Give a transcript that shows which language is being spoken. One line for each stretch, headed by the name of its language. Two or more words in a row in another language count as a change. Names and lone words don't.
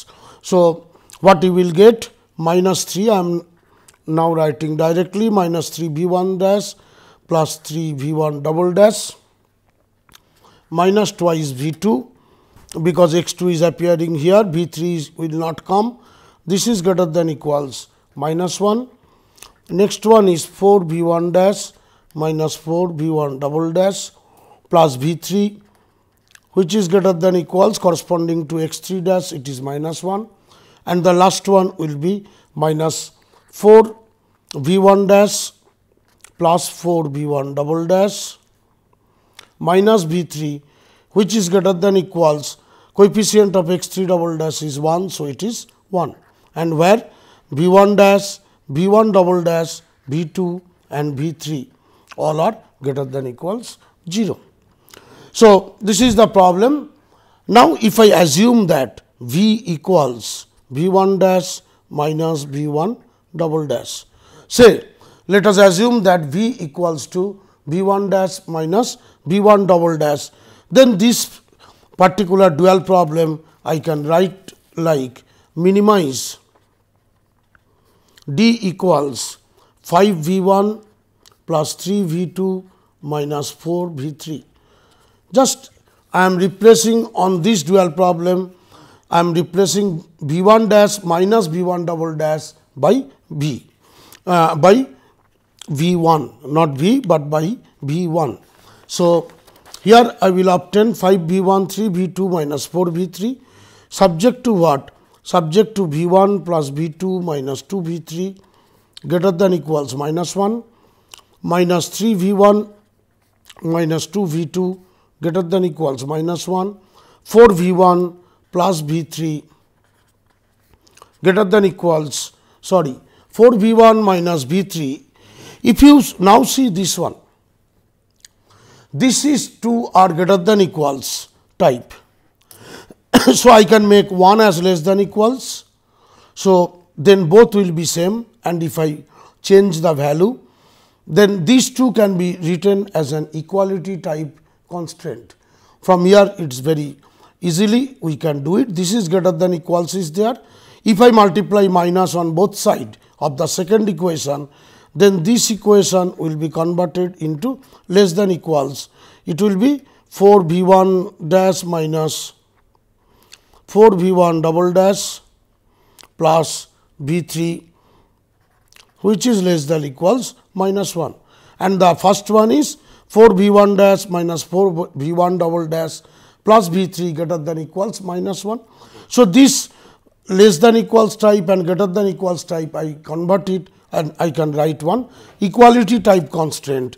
English: So, what you will get minus 3, I am now writing directly minus 3 v 1 dash plus 3 v 1 double dash minus twice v 2, because x 2 is appearing here, v 3 will not come. This is greater than equals minus 1. Next one is 4 v 1 dash minus 4 v 1 double dash plus v 3, which is greater than equals corresponding to x 3 dash, it is minus 1, and the last one will be minus 4 v 1 dash plus 4 v 1 double dash minus v 3, which is greater than equals coefficient of x 3 double dash is 1. So, it is 1, and where v 1 dash, v 1 double dash, v 2 and v 3 all are greater than equals 0. So, this is the problem. Now, if I assume that v equals v 1 dash minus v 1 double dash, say let us assume that v equals to v 1 dash minus v 1 double dash, then this particular dual problem I can write like minimize d equals 5 v 1 plus 3 v 2 minus 4 v 3. Just I am replacing on this dual problem, I am replacing v 1 dash minus v 1 double dash by by v 1, not v, but by v 1. So, here I will obtain 5 v 1 3 v 2 minus 4 v 3, subject to what? Subject to v 1 plus v 2 minus 2 v 3 greater than equals minus 1, minus 3 v 1 minus 2 v 2 greater than equals minus 1, 4 v 1 plus v 3 greater than equals 4 v 1 minus v 3. If you now see this one, this is 2 are greater than equals type. So, I can make 1 as less than equals. So, then both will be same, and if I change the value, then these two can be written as an equality type constraint. From here it is very easily we can do it. This is greater than equals is there. If I multiply minus on both sides of the second equation, then this equation will be converted into less than equals. It will be 4 v 1 dash minus 4 v 1 double dash plus v 3 which is less than equals minus 1, and the first one is 4 V 1 dash minus 4 V 1 double dash plus V 3 greater than equals minus 1. So, this less than equals type and greater than equals type I convert it and I can write one equality type constraint.